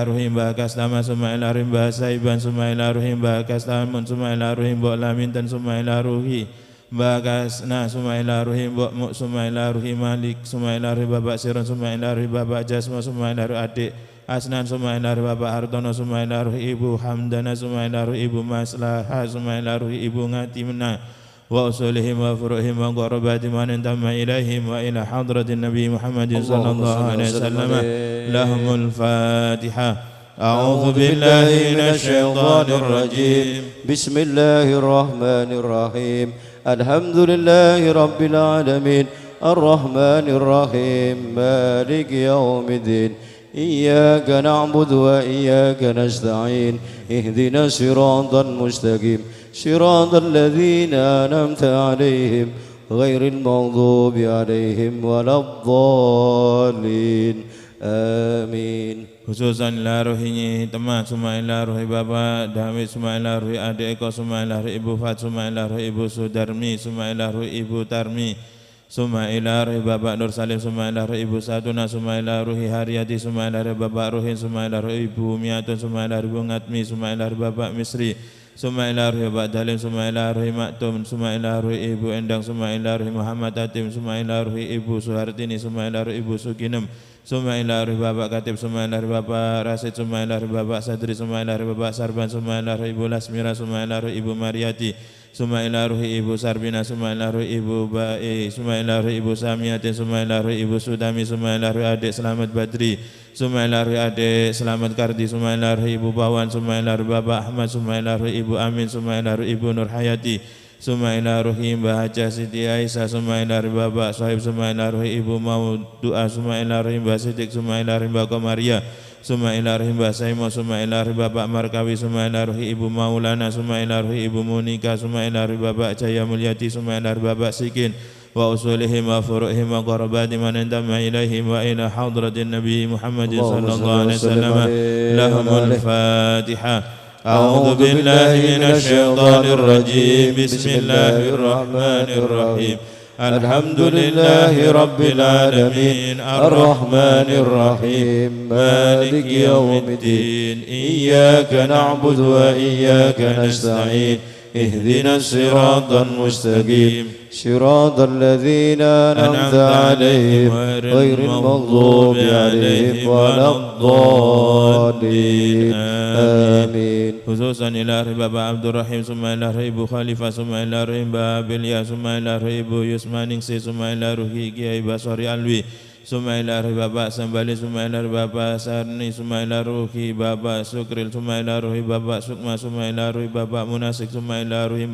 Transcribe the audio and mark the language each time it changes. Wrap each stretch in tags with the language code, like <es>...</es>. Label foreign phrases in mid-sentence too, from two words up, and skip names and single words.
<ar>ruh Mbah Kastama summa ila ruh Mbah Saiban summa ila ruh Mbah Kastamun summa ila ruh Mbok Lamintan summa ila ruh Mbah Kasna ثم إلى روح Mbok Muk ثم إلى روح Malik ثم إلى روح Bapak Siron ثم إلى روح Bapak Jasma ثم إلى روح Adik Asnan ثم إلى روح Bapak Hartono ثم إلى روح Ibu Hamdana ثم إلى روح Ibu Maslahah ثم إلى روح Ibu Ngatimna وأصولهم وفروعهم وقراباتهم وانضم إليهم وإلى حضرة النبي محمد صلى الله عليه وسلم لهم الفاتحة. أعوذ بالله من الشيطان الرجيم. بسم الله الرحمن الرحيم. الحمد لله رب العالمين. الرحمن الرحيم. مالك يوم الدين. إياك نعبد وإياك نستعين اهدنا الصراط المستقيم صراط الذين أنعمت عليهم غير المغضوب عليهم ولا الضالين آمين. Khususan ila ruhinya teman summa ila ruhi Bapak Dawid summa ila ruhi Adik Eko summa ila ruhi Ibu Fat summa ila ruhi Ibu Sudarmi summa ila ruhi Ibu Tarmi summa ila ruhi Bapak Nur Salim summa ila ruhi Ibu Satuna summa ila ruhi Haryati summa ila ruhi Bapak Ruhin summa ila ruhi Ibu Miatun summa ila ruhi Ibu Ngatmi summa ila ruhi Bapak Misri summa ila ruhi Bapak Dalim summa ila ruhi Maktum summa ila ruhi Ibu Endang summa ila ruhi Muhammad Hatim summa ila ruhi Ibu Suhartini summa ila ruhi Ibu Suginem summa ila ruhi Bapak Katib summa ila ruhi Bapak Rasid summa ila ruhi Bapak Sadri summa ila ruhi Bapak Sarban summa ila ruhi Ibu Lasmira summa ila ruhi Ibu Mariati summa ila ruhi Ibu Sarbina summa ila ruhi Ibu Bae summa ila ruhi Ibu Samiatin summa ila ruhi Ibu Sudami summa ila ruhi Adik Selamat Badri summa ila ruhi Adik Selamat Kardi summa ila ruhi Ibu Bawan summa ila ruhi Bapak Ahmad summa ila ruhi Ibu Amin summa ila ruhi Ibu Nur Hayati ثم إلى روح Mbah Haja Siti Aisyah ثم إلى روح Bapak Sohib ثم إلى روح Ibu Mau Doa ثم إلى روح Mbah Sidik ثم إلى روح Mbah Komaria ثم إلى روح Mbah Saimo ثم إلى روح Bapak Markawi ثم إلى روح Ibu Maulana ثم إلى روح Ibu Munika ثم إلى روح Bapak Jaya Mulyati ثم إلى روح Bapak Sikin وأصولهم وفروعهم وقراباتهم من انضم إليهم وإلى حضرة النبي محمد صلى الله عليه وسلم لهم الفاتحة. أعوذ بالله من الشيطان الرجيم. بسم الله الرحمن الرحمن الرحيم. الحمد لله رب العالمين الرحمن الرحيم مالك يوم الدين إياك نعبد وإياك نستعين اهدنا الصراط المستقيم صراط الذين أنعمت عليهم غير المغضوب عليهم ولا الضالين آمين. Khususan ila ruhi Bapak Abdul Rahim summa ila ruhi Ibu Khalifah summa ila ruhi Mbah Belia summa ila ruhi Ibu Yusmaningsi summa ila ruhi Kiai Basori Alwi summa ila ruhi Bapak Sambali summa ila ruhi Bapak Sarni summa ila ruhi Bapak Sukril summa ila ruhi Bapak Sukma summa ila ruhi Bapak Munasik summa ila ruhi</ar>